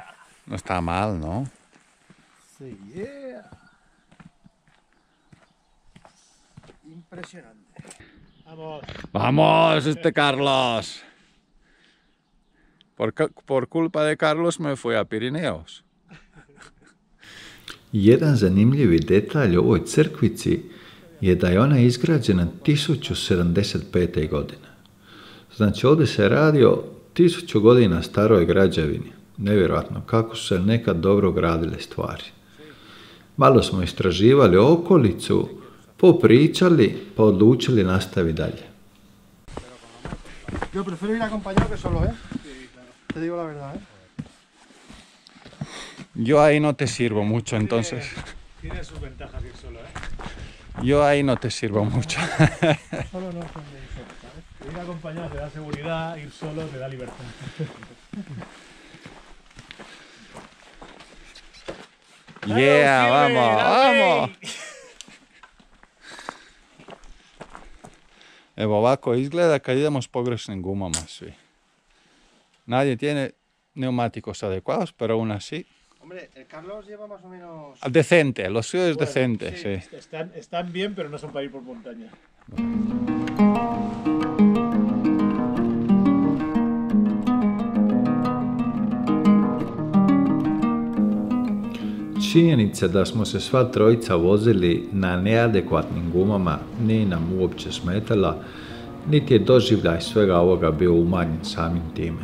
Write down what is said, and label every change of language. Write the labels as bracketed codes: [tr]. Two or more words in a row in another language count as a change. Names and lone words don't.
[es] No está mal, ¿no? Sí, yeah. Impresionante. Vamos. ¡Vamos, Carlos! Por culpa de Carlos me fui a Pirineos. [hr] Jedan zanimljivi detalj u ovoj crkvici je da je ona izgrađena 1075. godine. Znači ovdje se radi o 1000 godina staroj građevini. Nevjerojatno kako su se nekad dobro gradile stvari. Malo smo istraživali okolicu, popričali, pa odlučili nastaviti dalje. [es] Yo prefiero ir acompañado que solo, ¿eh? Sí, claro. Te digo la verdad, ¿eh? Yo ahí no te sirvo mucho, entonces. Tiene sus ventajas ir solo, ¿eh? Yo ahí no te sirvo mucho. Solo no son de eso, ¿sabes? Ir acompañado te da seguridad, ir solo te da libertad. Yeah, vamos, vamos. [hr] Evo ovako izgleda kad idemo s pogrešnim gumama svi. [es] Nadie tiene neumáticos adecuados, pero aún así. Hombre, el Carlos lleva más o menos... Decente, lo suyo es Bueno, decente, sí. Están bien, pero no son para ir por montaña. [hr] Činjenica da smo se sva trojica vozili na neadekvatnim gumama nije nam uopće smetala, niti je doživljaj svega ovoga bio umanjen samim time.